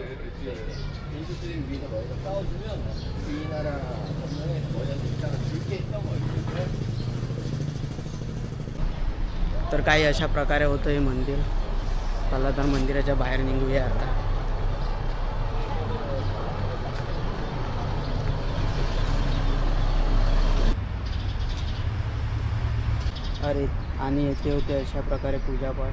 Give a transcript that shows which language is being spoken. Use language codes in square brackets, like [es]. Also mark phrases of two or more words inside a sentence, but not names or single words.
[ko] 민주주의 위해서 너희가 싸워주면 우리나라 전면에 너희한테 입장을 줄게 했던 거예요. [mr] तर काही अशा प्रकारे होतं हे मंदिर. चला तर मंदिराच्या बाहेर निघूया आता. अरे आणि येथे होते अशा प्रकारे पूजापाठ.